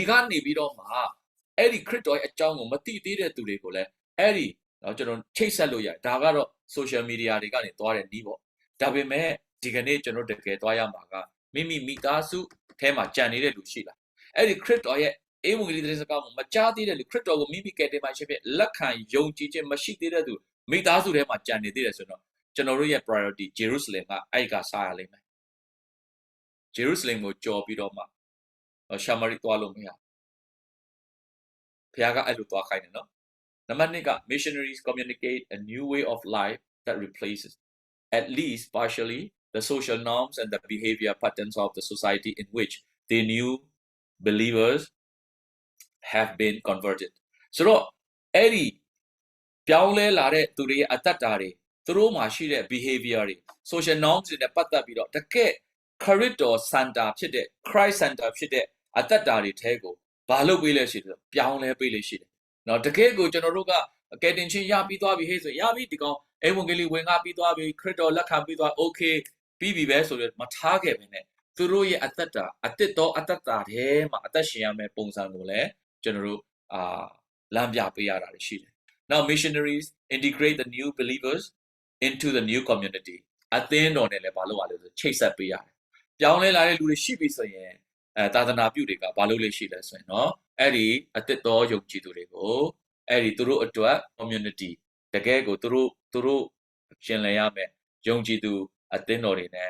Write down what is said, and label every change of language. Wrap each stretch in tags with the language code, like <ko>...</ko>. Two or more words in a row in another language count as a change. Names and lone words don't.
<my>ကနေပြီးတော့မှအဲ့ဒီခရစ်တော်ရဲ့အကြောင်းကိုမသိသေးတဲ့သူတွေကိုလည်းအဲ့ဒီကျွန်တော်ချိတ်ဆက်လို့ရတယ်ဒါကတော့</my> <en>social media</en> <my>တွေကနေသွားတဲ့နီးပေါ့ဒါပေမဲ့ဒီကနေ့ကျွန်တော်တကယ်သွားရမှာကမိမိသားစုထဲမှာကြံနေတဲ့လူရှိလားအဲ့ဒီခရစ်တော်ရဲ့အေဝံဂေလိသတင်းစကားကိုမကြားသေးတဲ့လူခရစ်တော်ကိုမိကယ်တင်ပါရှင်ဖြစ်လက်ခံယုံကြည်ခြင်းမရှိသေးတဲ့သူမိသားစုထဲမှာကြံနေသေးတယ်ဆိုတော့ကျွန်တော်တို့ရဲ့ priority Jerusalem ကအဲ့ကစားရလိမ့်မယ် Jerusalem ကိုကြော်ပြီးတော့မှရှာမာရိသွားလို့မရဘုရားကအဲ့လိုသွားခိုင်းတယ်နော်နံပါတ်2က</my> <en>missionaries communicate a new way of life that replaces at least partially the social norms and the behavior patterns of the society in which the new believers have been converted</en> <my>ဆိုတော့အဲ့ဒီပြောင်းလဲလာတဲ့သူတွေရဲ့အတ္တတွေသူတို့မှာရှိတဲ့ behavior တွေ</my> <en>social norms</en> <my>တွေနဲ့ပတ်သက်ပြီးတော့တကယ်ခရစ်တော် center ဖြစ်တဲ့</my> <en>Christ center</en> <my>ဖြစ်တဲ့အတ္တတွေထဲကိုဘာလုပ်ပေးလဲရှိတယ်ပြောင်းလဲပေးလို့ရှိတယ် เนาะတကယ်ကိုကျွန်တော်တို့ကကယ်တင်ခြင်းရပြီးသွားပြီဟဲ့ဆိုရပြီဒီကောင်အေဝံဂေလိဝင်ငါပြီးသွားပြီခရစ်တော်လက်ခံပြီးသွား okay ပြီးပြီပဲဆိုတော့မထားခဲ့ပဲနဲ့သူတို့ရဲ့အတ္တအတစ်တော်အတ္တထဲမှာအသက်ရှင်ရမယ့်ပုံစံကိုလည်းကျွန်တော်တို့လမ်းပြပေးရတာရှိတယ်</my> <en>Now missionaries integrate the new believers into the new community</en> <my>အသ င်းတော်နဲ့လည်းဘာလုပ်ရလဲဆိုချိတ်ဆက်ပေးရတယ်ပြောင်းလဲလာတဲ့လူတွေရှိပြီဆိုရင်သာသနာပြုတွေကဘာလုပ်လို့ရှိလဲဆိုရင်เนาะအဲ့ဒီအသစ်တော်ယုံကြည်သူတွေကိုအဲ့ဒီသူတို့အတွက် community တကယ်ကိုသူတို့ရှင်လည်ရမယ်ယုံကြည်သူအသင်းတော်တွေနဲ့</my>